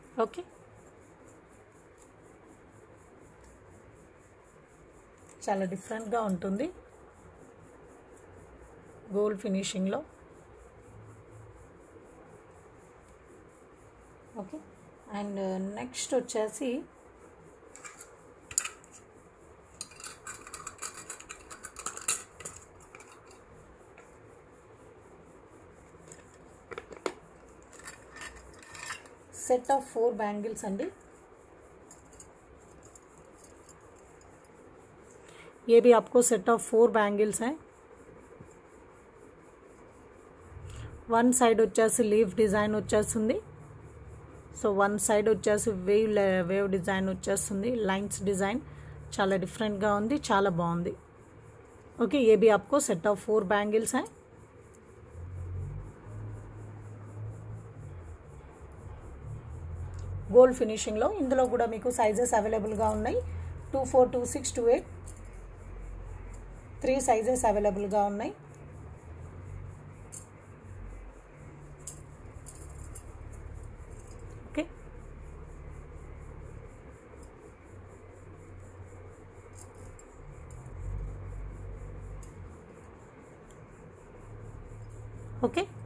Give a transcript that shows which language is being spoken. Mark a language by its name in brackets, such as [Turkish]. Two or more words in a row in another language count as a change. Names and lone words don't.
[Telugu] ఓకే, చాలా డిఫరెంట్గా ఉంటుంది [English] gold finishing. Okay, and next [Telugu] వచ్చేసి [English] set of 4 bangles [Telugu] अंडी. [Hindi] ये भी आपको [English] set of 4 bangles [Hindi] हैं. [English] one side [Telugu] వచ్చేసి [English] leaf design [Telugu] వచ్చేస్తుంది. సో [English] one side [Telugu] వచ్చేసి [English] wave design [Telugu] వచ్చేస్తుంది, [English] lines design [Telugu] చాలా డిఫరెంట్ గా ఉంది, చాలా బాగుంది. ఓకే, [Hindi] ये भी आपको [English] set of 4 bangles [Hindi] हैं. [English] gold finishing [Telugu] ఇందులో కూడా మీకు [English] sizes available [Telugu] ఉన్నాయి. 24, 26, 28 3 [English] sizes available [Telugu] ఉన్నాయి. ఓకే, ఓకే.